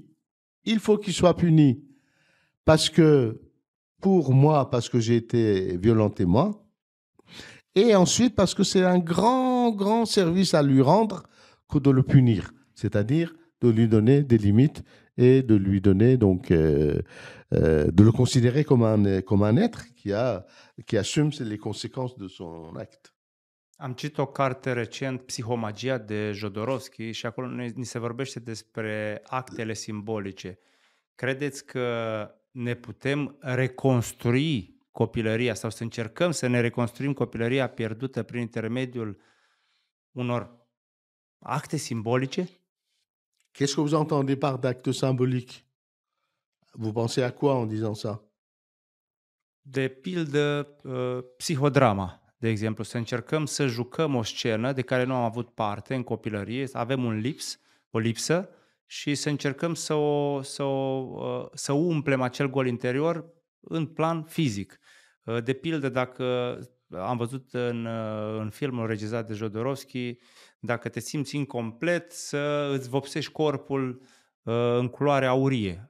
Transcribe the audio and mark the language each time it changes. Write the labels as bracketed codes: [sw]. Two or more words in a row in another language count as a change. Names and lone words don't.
[fr] Il faut qu'il soit puni parce que, pour moi, parce que j'ai été violenté moi, et ensuite parce que c'est un grand, grand service à lui rendre que de le punir, c'est-à-dire de lui donner des limites et de lui donner donc de le considérer comme un être qui assume les conséquences de son acte. [ro] Am citit o carte recent, Psihomagia de Jodorowsky, și acolo ni se vorbește despre actele simbolice. Credeți că ne putem reconstrui copilăria sau să încercăm să ne reconstruim copilăria pierdută prin intermediul unor acte simbolice? [fr] Qu'est-ce que vous entendez par d'acte symbolique? Vous pensez à quoi en disant ça? [ro] De pildă, psihodrama, de exemplu, să încercăm să jucăm o scenă de care nu am avut parte în copilărie, să avem o lipsă și să încercăm să umplem acel gol interior în plan fizic. De pildă, dacă am văzut în filmul regizat de Jodorowsky, dacă te simți incomplet, să îți vopsești corpul în culoare aurie.